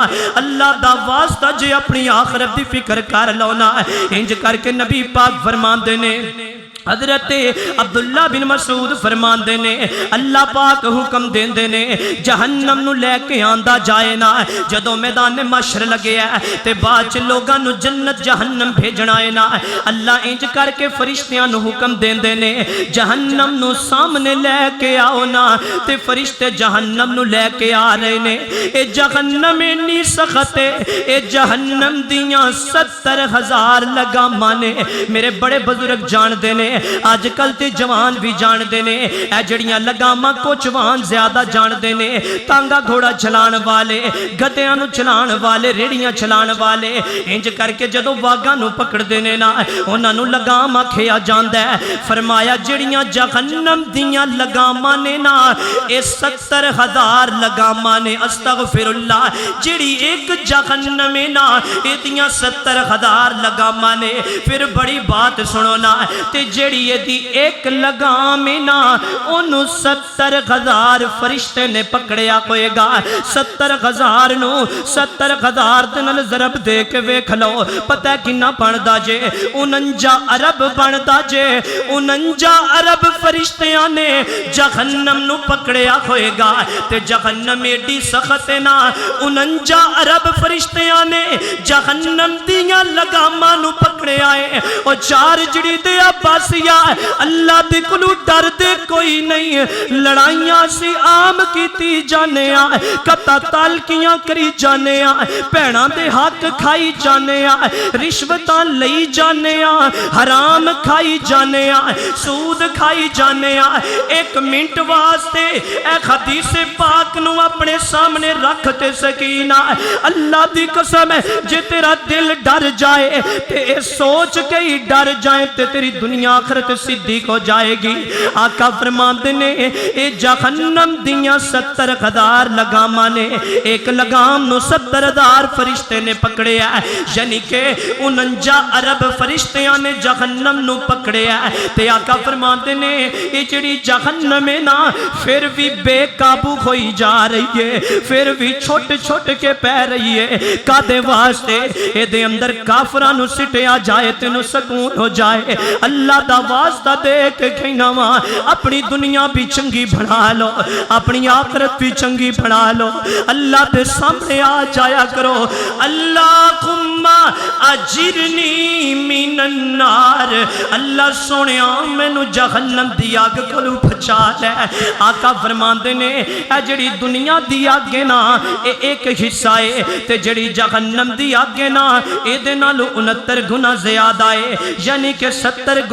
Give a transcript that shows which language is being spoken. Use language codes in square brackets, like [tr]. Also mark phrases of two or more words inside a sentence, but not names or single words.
[pa] اللہ دا واسطہ جے اپنی آخرت دی فکر کر لونا. انج کر کے نبی پاک فرماندے نے حضرت عبداللہ بن مسعود فرماندے نے اللہ پاک حکم دیندے نے جہنم نو لے کے آندا جائے نا جدو میدان محشر لگے ہے تے بعد چ لوگاں نو جنت جہنم بھیجنا ہے نا اللہ انج کر کے فرشتیاں نو حکم دیندے نے جہنم نو سامنے لے کے آؤ نا تے فرشتے جہنم نو لے کے آ رہے نے. اے جہنم اتنی سخت ہے اے جہنم دیاں 70,000 لگاماں نے. میرے بڑے بزرگ جان دے نے آج کل تے جوان بھی جان دے نے اے جڑیاں لگاماں کو جوان زیادہ جان دے نے. تانگا گھوڑا چلان والے گدیاں نو چلان والے ریڑیاں چلان والے انج کر کے جدو واگاں نو پکڑ دینے نا انہاں نو لگام آکھیا جاندا ہے. فرمایا جڑیاں جہنم دیاں لگاماں نے نا اے 70,000 لگاماں نے. [ar] استغفر اللہ [pa] جڑی ایک جہنم ہے نا اے دیاں 70,000 لگاماں نے. پھر بڑی بات سنو نا تے جڑی یہ دی ایک لگام ہے نا انہوں 70,000 فرشتے نے پکڑیا ہوئے گا. 70,000 نو 70,000 دنال ضرب دے کے ویکھ لو پتہ کنا بندا جے 49 ارب بندا جے. 49 ارب فرشتیاں نے جہنم نو پکڑیا ہوئے گا تے جہنم ایڈی سخت ہے نا 49 ارب فرشتیاں نے جہنم دیاں لگاماں نو پکڑیا ہے. اور 4 جڑی دے عباسیہ اللہ دے کلو ڈر دے کوئی نہیں. لڑائیاں سی عام کیتی جانے آ قطع تالکیاں کری جانے آ پیڑاں دے حق کھائی جانے آ رشوتاں لئی جانے آ حرام کھائی جانے آ سود کھائی جانے آ. 1 منٹ واسطے اے حدیث پاک نو اپنے سامنے رکھ تے سکینہ اللہ دی قسم ہے جے تیرا دل ڈر جائے تے سوچ کے ہی ڈر جائے تے تیری دنیا آخرت صدیق ہو جائے گی. آقا فرماندے نے اے جہنم دیاں 70,000 لگاماں نے. ایک لگام نو 70,000 فرشتے نے پکڑے ہے یعنی کہ 49 ارب فرشتیاں نے جہنم نو پکڑے ہے. تے آقا فرماندے نے اے جڑی جہنم ہے نا پھر بھی بے قابو ہوئی جا رہی ہے پھر بھی چھوٹ چھوٹ کے پہ رہی ہے. کادے واسطے اے دے اندر کافراں نو سٹیا جائے تینو سکون ہو جائے. اللہ دا واسطہ دے کے کہنا ماں اپنی دنیا بھی چنگی بنا لو اپنی آخرت بھی چنگی بنا لو. اللہ دے سامنے آ جایا کرو [ar] اللہم اجرنی من النار. [pa] اللہ سونیا مینو جہنم دی آگ کولو بچا لے. آقا فرماندے نے اے جڑی دنیا دی آگ ہے نا اے ایک حصہ ہے تے جڑی جہنم دی آگ ہے نا اے دے نالو 69 گنا زیادہ ہے یعنی کہ 70 گنا